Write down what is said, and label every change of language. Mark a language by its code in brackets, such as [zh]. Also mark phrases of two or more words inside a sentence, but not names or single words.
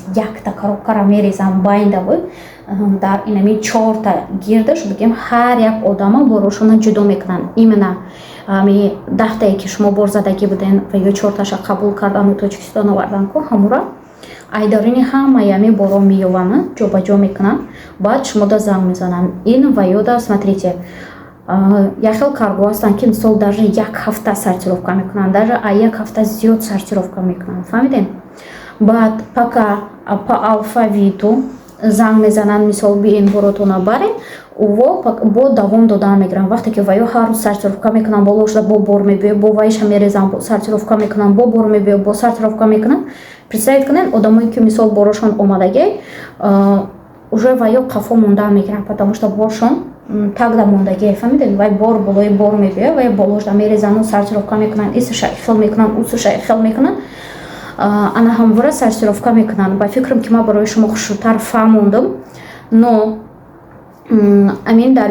[tg] якта коробкара мерезам байнда буд дар инами 4та гирдаш бигем ҳар як одамо борошона ҷудо мекунанд именно ами 10тае ки шумо бор задагӣ буден ва ё 4таша қабул кардану Тоҷикистон овардан ку ҳамура айдарини ҳамаи ами боро меёванд ҷобаҷо мекунанд баъд шумода занг мезананд ин ва ёда смотрите як хел карго ҳастанд ки мисол даже як ҳафта сортировка мекунанд даже як ҳафта зиёд сортировка мекунанд фаҳмидем баъд [ru] пока по алфавиту [tg] занг мезананд мисол бирин боротона барен бо давом додан мегиранд вақте ки ваё ҳар рӯз сортировка мекунанд бо лошда бо бор мебиё бо вайша мерезанд сортировка мекунанд бо бор мебиё бо сортировка мекунанд представит кунед одамое ки мисол борошон омадагӣ уже ваё қафо мондан мегиранд [ru] потому что [tg] боршон тагда мондагӣ фаҳмидед вай бор болои бор мебиё вай бо лошда мерезану сортировка мекунанд исша ихел мекунанд усша ихел мекунанд ана ҳамвора сортировка мекунанд ба фикрам ки ман барои шумо хушрӯтар фаҳмондам но амин дар